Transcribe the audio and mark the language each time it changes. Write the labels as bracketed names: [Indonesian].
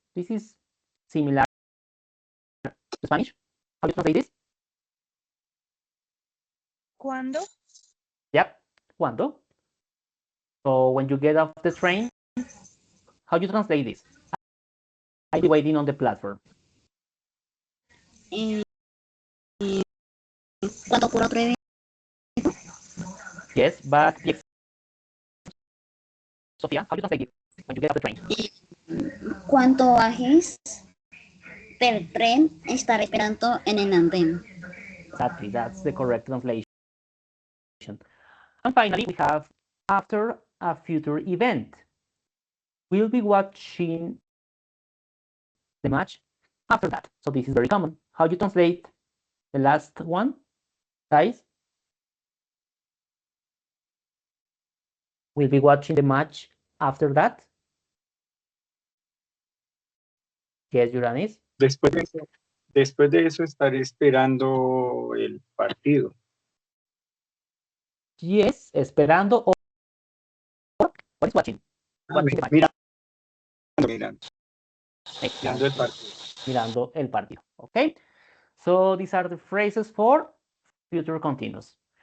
[English] This is similar to Spanish. How do you translate this? [Spanish] ¿Cuándo? [English] Yep. ¿Cuándo? So when you get off the train, how do you translate this? I'll be waiting on the platform. [Spanish] Cuando ocurra otro evento. [English] Yes, but Sofia, how do you translate it when you get off the train? [Spanish] Cuando bajes del tren, estaré esperando en el andén. [English] Exactly, that's the correct translation. And finally, we have after a future event. We'll be watching the match after that. So this is very common. How do you translate the last one, guys? We'll be watching the match after that. Yes, Uranis. [Spanish] Después de eso estaré esperando el partido. [English] Yes, esperando or what is watching? Watching the match. [Spanish] Mirando el partido. Mirando el partido. Okay. [English] So these are the phrases for future continuous.